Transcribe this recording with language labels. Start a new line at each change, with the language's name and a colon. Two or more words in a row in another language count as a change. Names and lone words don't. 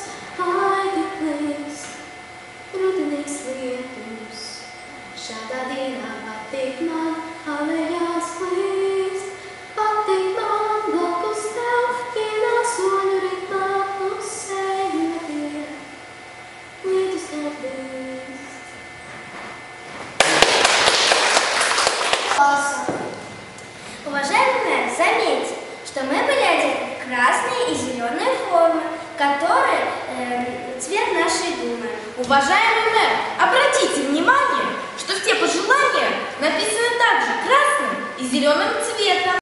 Latvian: Ai, tik līst, rudenīgs lietus, šādā dienā patīk man, alejās klīst. Patīk man, blakus tev, vienā soļu ritmā, seju netiek, lietus kaut līst.
Russian: Уважаемые, заметьте, что мы были одеты в красные и зеленые формы, которые цвет нашей Думы. Уважаемый мэр, обратите внимание, что все пожелания написаны также красным и зеленым цветом.